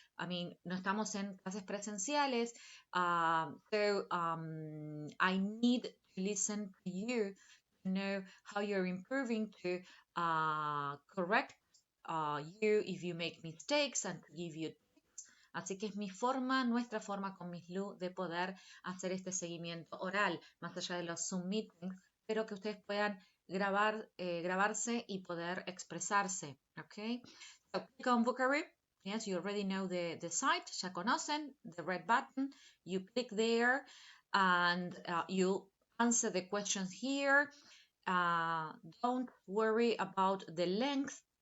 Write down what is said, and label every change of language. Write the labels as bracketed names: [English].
[English] I mean, [Spanish] no estamos en clases presenciales. [English] I need to listen to you to know how you're improving, to correct you if you make mistakes, and to give you tips. [Spanish] Así que es mi forma, nuestra forma con Miss Lu de poder hacer este seguimiento oral, más allá de los Zoom meetings, pero que ustedes puedan grabarse y poder expresarse. [English] Okay? So click on vocabulary. Yes, you already know the site. [Spanish] Ya conocen [English] the red button. You click there and you answer the questions here. Don't worry about the length.